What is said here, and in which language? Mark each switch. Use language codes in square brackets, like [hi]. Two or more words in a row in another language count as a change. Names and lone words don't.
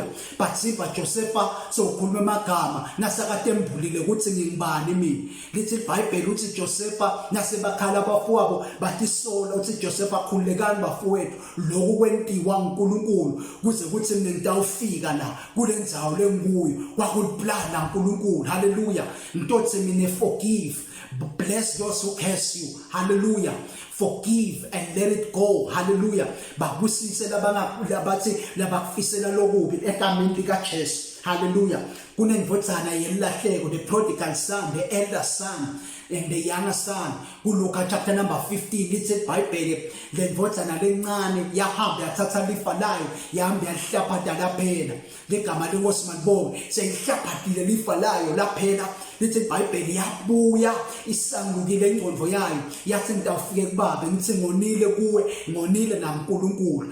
[ss] But siba Joseph sokhuluma amagama nasakade embulile ukuthi ngingibani mina. Lithi iBhayibheli uthi Joseph nasebakhala abafowabo bathi sola uthi Joseph akhulekani bafowethu lokhu kwentiwa uNkulunkulu kuze kuthi mina ngitawufika la kulendzawo lenguyo kwakuliplan uNkulunkulu. Hallelujah. Ngitothe mina forgive. [en] Bless those who curse you. Hallelujah. Forgive and let it go. Hallelujah. [ss] Babusise labathi labakufisela lokubi egameni likaJesu. Hallelujah. Kunendvodzana yelahleko, [en] the prodigal son, the elder son and the younger son. [ss] Luka [en] chapter number 15 [ss] lithi iBhayibheli lendvodzana lencane yahamba yathatha lifa layo yahamba yahlaphatha laphela. Legama lenkosi manibonge seyihlaphathile lifa layo laphela. Lithi iBhayibheli yabuya isangukile ingqondo yayo yathi ngitawufike kubaba ngithi ngonile kuwe ngonile naNkulunkulu.